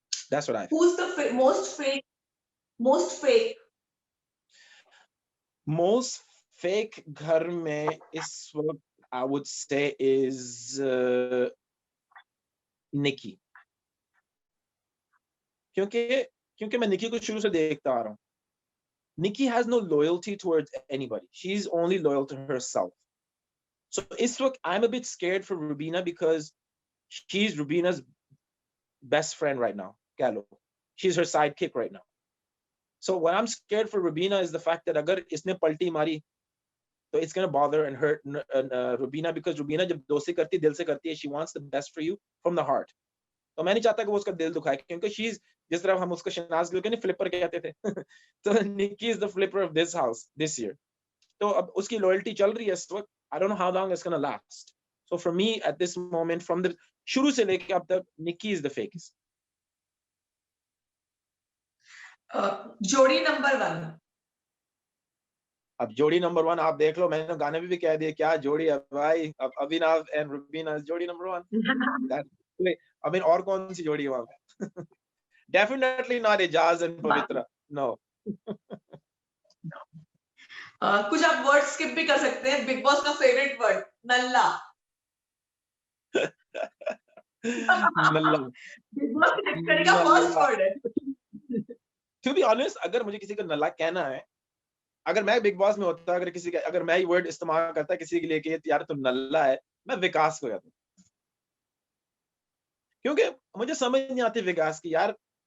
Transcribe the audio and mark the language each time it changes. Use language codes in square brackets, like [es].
[en] That's what I feel. Who's the most fake? Most fake [hi] घर में इस वक्त [en] I would say is Nikki. [hi] क्योंकि मैं निकी को शुरू से देखता आ रहा हूँ। [en] Nikki has no loyalty towards anybody. She's only loyal to herself. So [hi] इस वक्त [en] I'm a bit scared for Rubina because she's Rubina's best friend right now. [hi] कह लो, [en] she's her sidekick right now. So what I'm scared for Rubina is the fact that [hi] अगर इसने पलटी मारी तो [en] it's gonna bother and hurt Rubina because Rubina [hi] जब दोस्ती करती है दिल से करती है, [en] she wants the best for you from the heart. [hi] तो मैं नहीं चाहता कि वो उसका दिल दुखाए क्योंकि she's जिस तरह हम उसको शहनाज गिल के नहीं फ्लिपर कहते थे तो [en] Nikki is the flipper of this house this year. [hi] तो अब उसकी loyalty चल रही है इस वक्त, [en] I don't know how long it's gonna last. So for me at this moment from the [hi] शुरू से लेके अब तक [en] Nikki is the fakest. [hi] जोड़ी नंबर 1। अब जोड़ी नंबर 1 आप देख लो, मैंने गाने भी कह दिए क्या जोड़ी है भाई, अब अविनाव एंड रुबीना जोड़ी नंबर 1। [en] I mean [hi] और कौन सी जोड़ी है वहां पे? [en] Definitely not Ijaz and Pavitra. No. [hi] कुछ आप वर्ड स्किप भी कर सकते हैं। बिग बॉस का फेवरेट वर्ड नल्ला। नल्ला। बिग बॉस का फर्स्ट वर्ड है। [en] to be honest, [hi] अगर मुझे किसी को नल्ला कहना है, अगर मैं बिग बॉस में होता, अगर मैं ये वर्ड इस्तेमाल करता किसी के लिए कि यार तू नल्ला है, मैं विकास को कहता, क्योंकि मुझे समझ नहीं आती विकास की यार।